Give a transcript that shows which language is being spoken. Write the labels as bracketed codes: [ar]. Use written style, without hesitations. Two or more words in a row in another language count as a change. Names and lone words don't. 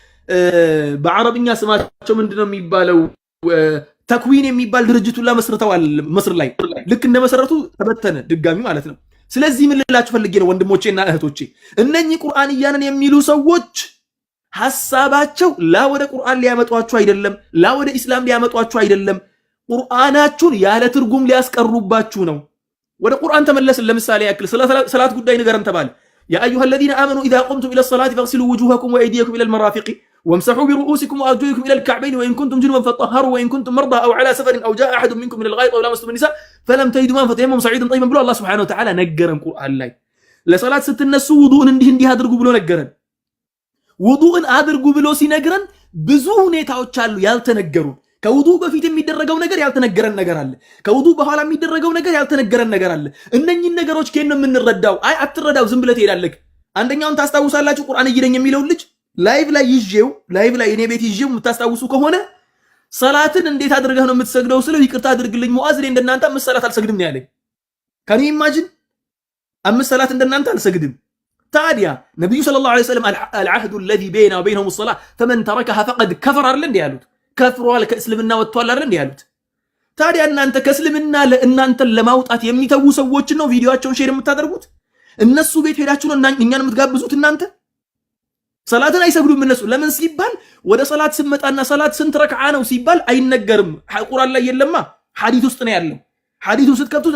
[am] በአረብኛ ስማቸው ምንድነው የሚባለው ተክዊን የሚባል ድርጅቱን መስርተዋል። መስር ላይ ልክ እንደመሰረቱ ተበተነ ድጋሚ ማለት ነው። ስለዚህ ምን ልላችሁ ፈልጌ ነው ወንድሞቼና እህቶቼ፣ እነኚህ ቁርአንያንን የሚሉ ሰዎች ሐሳባቸው ላ ወደ ቁርአን ሊያመጧችሁ አይደለም፣ ላ ወደ ኢስላም ሊያመጧችሁ አይደለም፣ ቁርአናችሁን ያለ ትርጉም ሊያስቀሩባችሁ ነው። ወደ ቁርአን ተመለስን። ለምሳሌ ያክል ሰላት ጉዳይ ንገረን ተባለ። [ar] يا أيها الذين آمنوا إذا قمتم إلى الصلاة فاغسلوا وجوهكم وأيديكم إلى المرافق وامسحوا برؤوسكم وأرجلكم إلى الكعبين وإن كنتم جنبا فطهروا وإن كنتم مرضى أو على سفر أو جاء أحد منكم من الغائط أو لامستم النساء فلم تجدوا ماء فتيمموا صعيدا طيبا [am] ብሎ አላህ [ar] سبحانه وتعالى [am] ነገረን። ቁርአን ላይ ለሰላት ስትነሱ ውዱእን እንዲህ አድርጉ ብሎ ነገረን። ውዱእን አድርጉ ብሎ ሲነግረን ብዙ ሁኔታዎች አሉ ያልተነገሩ። ከውዱእ በፊት የሚደረገው ነገር ያልተነገረን ነገር አለ። ከውዱእ በኋላ የሚደረገው ነገር ያልተነገረን ነገር አለ። እነኚህን ነገሮች ከየት ነው የምንረዳው? አይ አትረዳው፣ ዝም ብለህ ትሄዳለህ። አንደኛውን ታስታውሳላችሁ፣ ቁርአን እይደኝ የሚለውን ልጅ ላይቭ ላይ እኔ ቤት ይዤው የምታስታውሱ ከሆነ ሰላትን እንዴት አድርገህ ነው የምትሰግደው ስለው ይቅርታ አድርግልኝ ሙአዝ፣ እኔ እንደናንተ 5 ሰላት አልሰግድም ነው ያለኝ። ከኔ ኢማጂን 5 ሰላት እንደናንተ አልሰግድም። ታዲያ ነብዩ [ar] صلى الله عليه وسلم العهد الذي بيننا وبينهم الصلاة فمن تركها فقد كفر [am] አይደል እንዴ ያሉት? ከፍሯል፣ ከእስልምና ወጥቷል አይደል እንዴ ያሉት? ታዲያ እናንተ ከእስልምና ለእናንተን ለማውጣት የሚተዉ ሰዎችን ነው ቪዲዮአቸውን ሼር የምታደርጉት? እነሱ ቤት ሄዳችሁ ነው እኛን የምትጋብዙት እናንተ? ሰላትን አይሰግዱም እነሱ። ለምን ሲባል ወደ ሰላት ስመጣና ሰላት ስንት ረክዓ ነው ሲባል አይነገርም። ቁርአን ላይ የለማ፣ ሐዲስ ውስጥ ነው ያለው። ሐዲሱን ስትከፍቱት